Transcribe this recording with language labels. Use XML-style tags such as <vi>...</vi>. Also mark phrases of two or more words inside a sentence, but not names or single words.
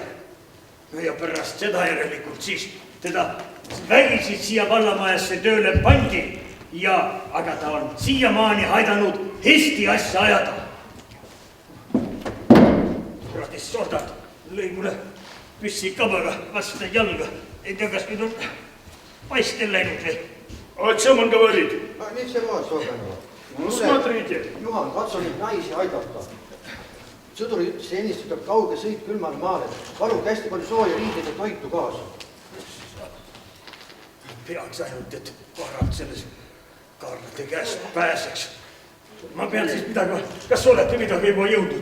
<et>Ja pärast seda järelikult siis teda vägisi siia vallamajasse tööle pandi. Aga ta on siiamaani aidanud Eesti asja ajada. Kuradis soldat lõi mulle püssikabaga vastu jalga. Ei tea, kas nüüd on paistel läinud või?</et> <ru>О чем он говорит? Ничего особенного. Ну, смотрите.</ru> <et>Juhan, katsu nüüd naisi aidata. Sõduri ütles ennist, tuleb kauge sõit külmal maale. Varuge hästi palju sooja riideid ja toitu kaasa. Peaks ainult, et varad selles kaarlate käest pääseks. Ma pean siis midagi, kas olete midagi juba jõudnud?</et>